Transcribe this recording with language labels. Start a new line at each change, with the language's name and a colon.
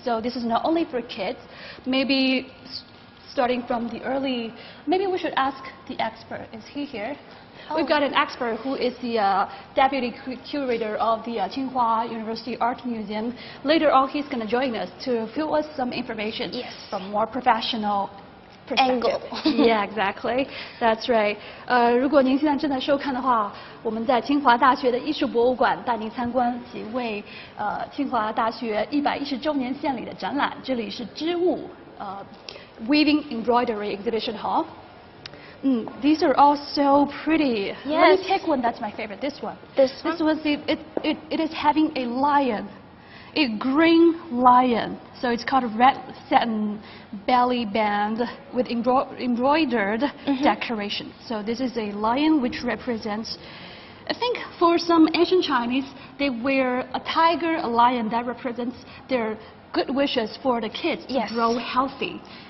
English: So this is not only for kids, maybe starting from the early, maybe we should ask the expert. Is he here? Oh. We've got an expert who is the deputy curator of the Tsinghua University Art Museum. Later on, he's going to join us to fill us some information from more professional angle. Yeah, exactly. That's right.
Chinese: 如果您现在正在收看的话，我们在清华大学的艺术博物馆带您参观几位清华大学110周年献礼的展览。这里是织物Weaving Embroidery Exhibition Hall。
English: These are all so pretty. Yes. Let me pick one that's my favorite. This one. This This one, see, it is having a lion, a green lion. So it's called a red satin belly band with embroidered decoration. So this is a lion which represents, I think for some Asian Chinese, they wear a tiger, a lion that represents their good wishes for the kids to grow healthy.